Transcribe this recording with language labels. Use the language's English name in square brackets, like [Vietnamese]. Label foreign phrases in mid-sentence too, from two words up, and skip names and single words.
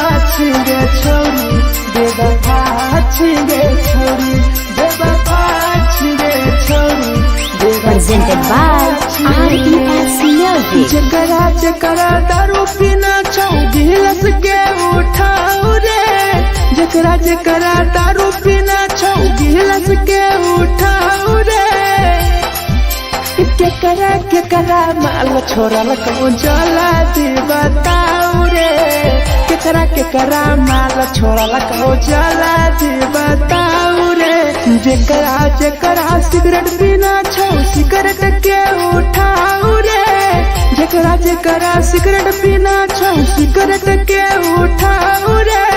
[Maithili] छिगे छोरी बेवफा छिगे छोरी बेवफा छिगे छोरी [English] Presented by RES Music. [Maithili] जकरा जकरा दारू पीना छौ गिलास के उठाओ रे जकरा जकरा दारू पीना छौ गिलास के उठाओ रे केकरा माल छोरा लको जला दी बताओ रे केकरा माल छोरा लको जला दी बताओ रे जकरा जकरा सिगरेट पीना छौ सिगरेट के उठाओ रे जकरा जकरा सिगरेट पीना छौ सिगरेट के उठाओ रे